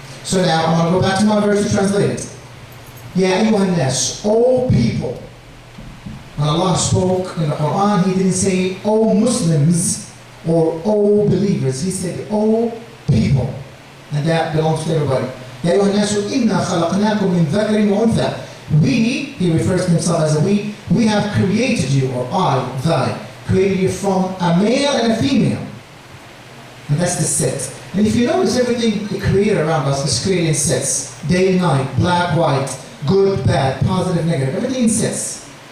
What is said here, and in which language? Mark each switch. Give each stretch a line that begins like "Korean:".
English: So now I'm going to go back to my verse to translate it.
Arabic: Ya ayyuhan nas,
English: all people. When Allah spoke in the Quran, He didn't say, all Muslims or all believers. He said, all people. And that belongs to everybody.
Arabic: يا أيها الناس إنا خلقناكم من ذكر وأنثى.
English: We, he refers to himself as a we have created you, or I, thy, created you from a male and a female. And that's the set. And if you notice, everything created around us is created in sets. Day and night, black, white, good, bad, positive, negative, everything in sets.